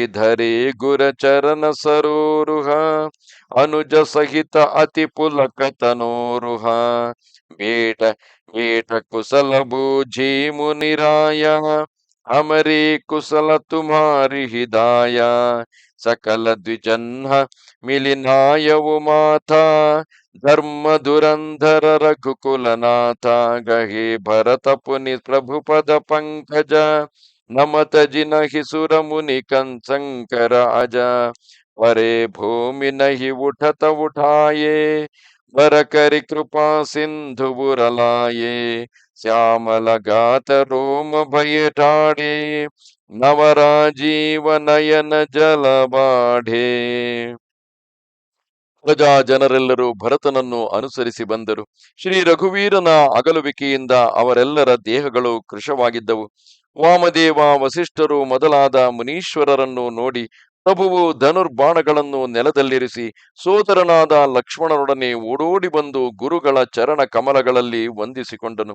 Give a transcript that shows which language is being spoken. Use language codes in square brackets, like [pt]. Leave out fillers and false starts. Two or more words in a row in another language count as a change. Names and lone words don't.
[awa] धरे गुर चरन सरोरुह, अनुज सहित अति पुलक तनोरुह, भेंट भेंट कुशल बूझी मुनिराया, हमरे कुशल तुम्हारि हि दाया, सकल द्विजन्ह मिलि नायउ माथा, धर्म धुरंधर रघुकुलनाथ, गहे भरत पुनि प्रभु पद पंकज, नमत जिन्हहि सुर मुनि संकर अज, परे भूमि नहिं उठत उठाए, वर करि कृपा सिंधु बुरलाये, श्यामल गात रोम भय ठाड़े, नवराजीव नयन जल ಬಾಢೆ. [kn] ಪ್ರಜಾ ಜನರೆಲ್ಲರೂ ಭರತನನ್ನು ಅನುಸರಿಸಿ ಬಂದರು. ಶ್ರೀ ರಘುವೀರನ ಅಗಲುವಿಕೆಯಿಂದ ಅವರೆಲ್ಲರ ದೇಹಗಳು ಕೃಶವಾಗಿದ್ದವು. ವಾಮದೇವ ವಸಿಷ್ಠರು ಮೊದಲಾದ ಮುನೀಶ್ವರರನ್ನು ನೋಡಿ ಪ್ರಭುವು ಧನುರ್ಬಾಣಗಳನ್ನು ನೆಲದಲ್ಲಿರಿಸಿ ಸೋದರನಾದ ಲಕ್ಷ್ಮಣನೊಡನೆ ಓಡೋಡಿ ಬಂದು ಗುರುಗಳ ಚರಣ ಕಮಲಗಳಲ್ಲಿ ವಂದಿಸಿಕೊಂಡನು.